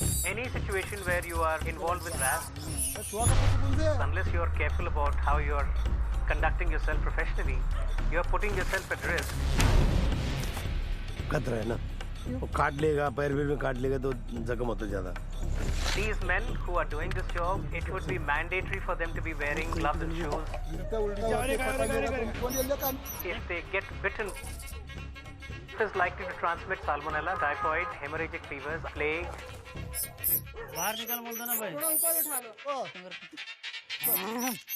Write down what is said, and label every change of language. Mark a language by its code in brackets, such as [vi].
[en] Any situation where you are involved with rats, unless you are careful about how you are conducting yourself professionally, you are putting yourself at risk. [hi] खतरा है ना वो काट लेगा पैर में काट लेगा तो जख्म होता ज्यादा [en] These men who are doing this job, it would be mandatory for them to be wearing gloves and shoes. If they get bitten, it is likely to transmit salmonella, typhoid, hemorrhagic fevers, plague. [hi] बाहर निकल बोलता ना भाई